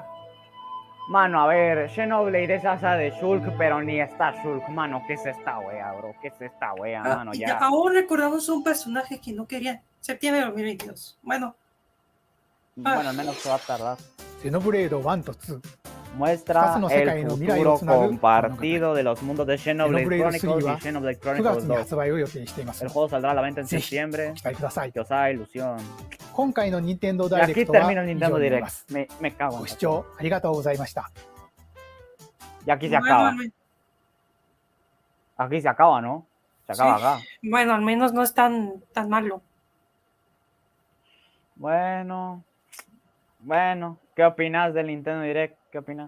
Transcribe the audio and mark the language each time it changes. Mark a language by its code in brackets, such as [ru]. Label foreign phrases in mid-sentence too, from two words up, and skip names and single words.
[es] Mano, a ver, Xenoblade es esa de Shulk, pero ni está Shulk. Mano, ¿qué es esta wea, bro? ¿Qué es esta wea, mano? Y Ya. aún recordamos un personaje que no quería. Septiembre de 2022. Bueno, Bueno, al menos se va a tardar. [ja] ゼノブレード1と2、 [es] muestra [ja] かつの [es] el [ja] 世界の未来を [es] futuro [ja] tsunagu [es] compartido de los mundos de Xenoblade [ja] Xenoblade Chronicles 3 [es] y [ja] は [es] Xenoblade [ja] 9 月 [es] Chronicles [ja] に [es] 2. [ja] 発売を予定しています [es] El juego saldrá a la venta en [ja] ぜひ [es] septiembre. [ja] ご期待ください [es] Que os haga ilusión. [ja] 今回の任天堂 [es] Y [ja] ダイレ [es] aquí [ja] クトは [es] termina el [ja] 以 [es] Nintendo [ja] 上になりま [es] Direct. [ja] す [es] Me cago en [ja] ご [es] la [ja] 視聴ありがとうございました [es] Y aquí se Bueno, acaba. Aquí se acaba, ¿no? Se acaba sí. acá. Bueno, al menos no es tan malo. Bueno, ¿qué opinas del Nintendo Direct? ¿Qué opinas?